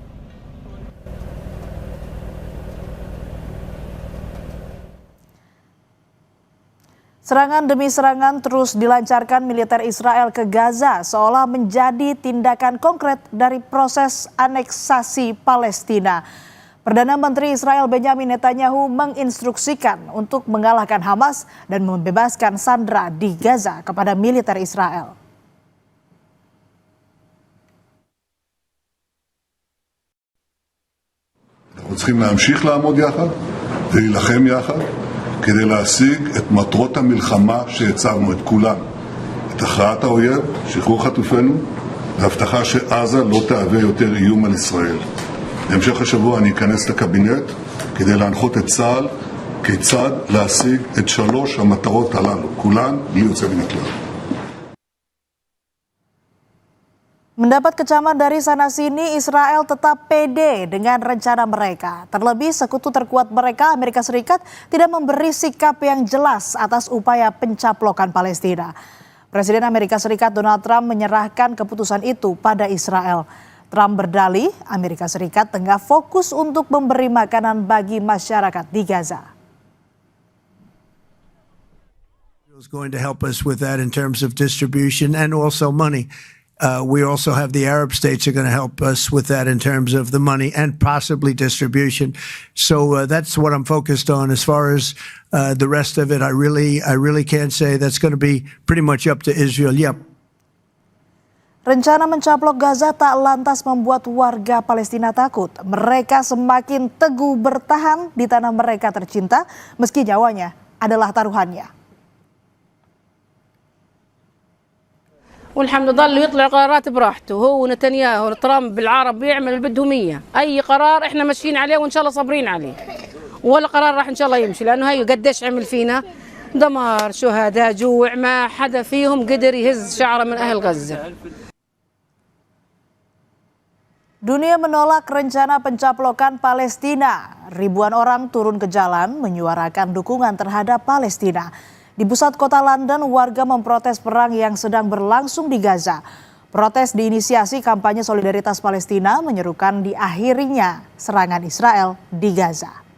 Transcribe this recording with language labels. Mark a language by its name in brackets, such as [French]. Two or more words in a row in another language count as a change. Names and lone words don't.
[Indonesian] Serangan demi serangan terus dilancarkan militer Israel ke Gaza seolah menjadi tindakan konkret dari proses aneksasi Palestina. Perdana Menteri Israel Benyamin Netanyahu menginstruksikan untuk mengalahkan Hamas dan membebaskan sandera di Gaza kepada militer Israel. [Hebrew] אנחנו צריכים להמשיך לעמוד יחד ולהילחם יחד כדי להשיג את מטרות המלחמה שהצבנו, את כולן. את הכרעת האויב, שחרור חטופינו, והבטחה שעזה לא תהווה יותר איום על ישראל. בהמשך השבוע אני אכנס לקבינט כדי להנחות את צה"ל כיצד להשיג את 3 המטרות הללו, כולן בלי יוצא מן הכלל. [Indonesian] Mendapat kecaman dari sana-sini, Israel tetap pede dengan rencana mereka. Terlebih sekutu terkuat mereka, Amerika Serikat, tidak memberi sikap yang jelas atas upaya pencaplokan Palestina. Presiden Amerika Serikat Donald Trump menyerahkan keputusan itu pada Israel. Trump berdalih Amerika Serikat tengah fokus untuk memberi makanan bagi masyarakat di Gaza. [English] Is going to help us with that in terms of distribution and also money. We also have the Arab states are going to help us with that in terms of the money and possibly distribution. So that's what I'm focused on. As far as the rest of it, I really can't say. That's going to be pretty much up to Israel. Yep. [Indonesian] Rencana mencaplok Gaza tak lantas membuat warga Palestina takut. Mereka semakin teguh bertahan di tanah mereka tercinta meski nyawanya adalah taruhannya. [Arabic] والحمد ضل يطلع قرارات براحته هو ونتنياهو ترامب بالعرب يعمل اللي بدهم اياه اي قرار احنا ماشيين عليه وان شاء الله صابرين عليه ولا قرار راح ان شاء الله يمشي لانه هي قديش عمل فينا دمار شهداء جوع ما حدا فيهم قدر يهز شعره من اهل غزه. [Indonesian] Dunia menolak rencana pencaplokan Palestina. Ribuan orang turun ke jalan menyuarakan dukungan terhadap Palestina. Di pusat kota London, warga memprotes perang yang sedang berlangsung di Gaza. Protes diinisiasi kampanye solidaritas Palestina menyerukan diakhirinya serangan Israel di Gaza.